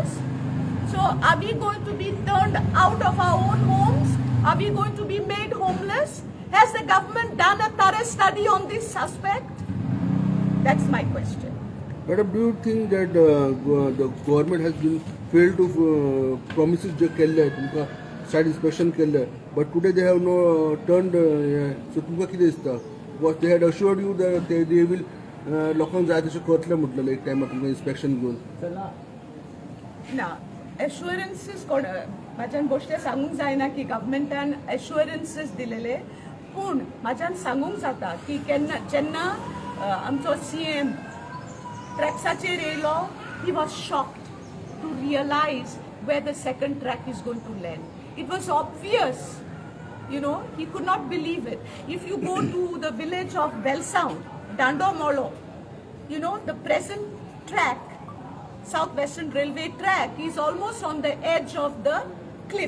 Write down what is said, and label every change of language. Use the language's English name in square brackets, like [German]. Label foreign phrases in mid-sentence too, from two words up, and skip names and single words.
[English] So are we going to be turned out of our own homes? Are we going to be made homeless? Has the government done a thorough study on this aspect? That's my question. Madam, do you think that the government has been failed to promises [Konkani] जे केले आहेत तुमका [English] site inspection केले, but today they have no turned so [Konkani] तुमका किती दिसता? [English] What they had assured you that they will [Konkani] लोकांक जाय तशें करतले म्हटलें एक टायमार तुमकां inspection घेवन. ना assurances म्हाज्यान गोश्टी सांगूंक जायना की गव्हर्मेंटान assurances दिलेले, पूण म्हाज्यान सांगूंक जाता की जेन्ना आमचो CM ट्रॅक्साचेर येयलो, [English] he was shocked to realize where the second track is going to land. It was obvious. You know, he could not believe it. If you go to the village of Belsound, Dandomolo, you know, the present track Southwestern Railway track is almost on the edge of the cliff.